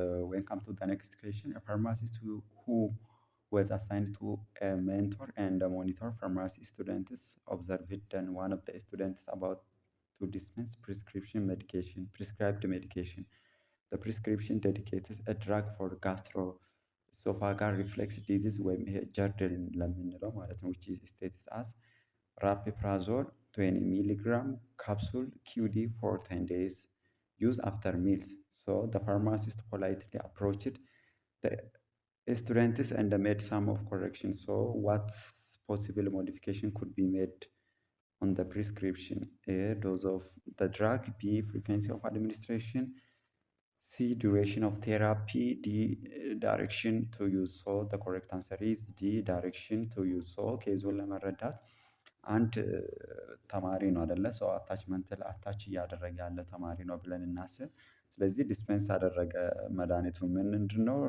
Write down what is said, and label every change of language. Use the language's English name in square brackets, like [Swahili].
[English] ዌን ካም ቱ ዘ ኔክስት ኩዌሽን ኤ ፋርማሲስት who was assigned to a mentor and a monitor pharmacy students observed then one of the students about to dispense prescribed medication. The prescription dedicates a drug for gastroesophageal reflux disease [Amharic] ወይም ይሄ ጀርድን ለምንለው ማለት ነው። [English] which is stated as rapiprazole 20 milligram capsule QD for 10 days use after meals. So the pharmacist politely approached the students and made some of correction. So what possible modification could be made on the prescription? A, dose of the drug. B, frequency of administration. C, duration of therapy. D, direction to use. So the correct answer is D, direction to use. [Amharic] So ኬዙን ለመረዳት አንድ ተማሪ ነው አይደለ? ሰው አታችመንት አታች እያደረገ ያለ ተማሪ ነው ብለን እናስብ። ስለዚህ ዲስፔንስ አደረገ መድኃኒቱ ምንድን ነው?